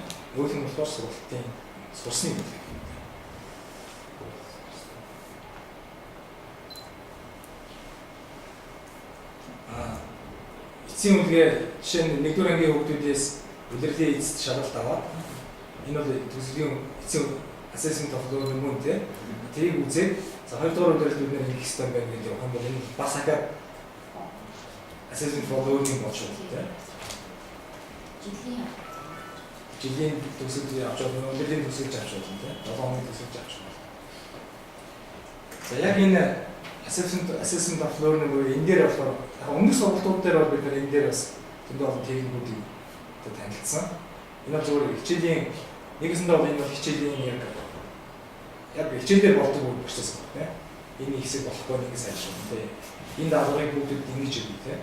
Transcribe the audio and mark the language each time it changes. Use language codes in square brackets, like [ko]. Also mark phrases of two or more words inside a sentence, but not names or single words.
[mn] Нөгөөх нь болохоор сургалтын сурсны юм. Эцсийн үлгээ жишээ нь 1-р ангийн хүүхдүүдээс улирлын эцэст шалгалт аваад энэ бол төслийн эцсийн [en] assessment of the [mn] мөн тийм. Тэрийг үзээд за 2-р улирлд бид нэг их систем байна гэдэг юм бол энэ бас ахаад [en] assessment for learning [mn] болж байна тийм. Жилийн төсөл авч байгаа, улирлын төсөлж авч байгаа тийм. 7 хоногийн төсөлж авч байгаа. За яг энэ [en] assessment of learning [mn] үе энэ дээр болохоор өмнөх сургалтууд дээр бол бид энэ дээр бас зөндөө олон техникүүдийг танилцсан. Энэ бол зөвхөн хичээлийн нэгэсэндээ бол энэ бол хичээлийн яг хичээлээр болдог үйл процесс байна тийм. Энэ хэсэг болохгүй нэг сайжруулах тийм. Энэ даалгаврыг бүгдд ингэж хийх тийм.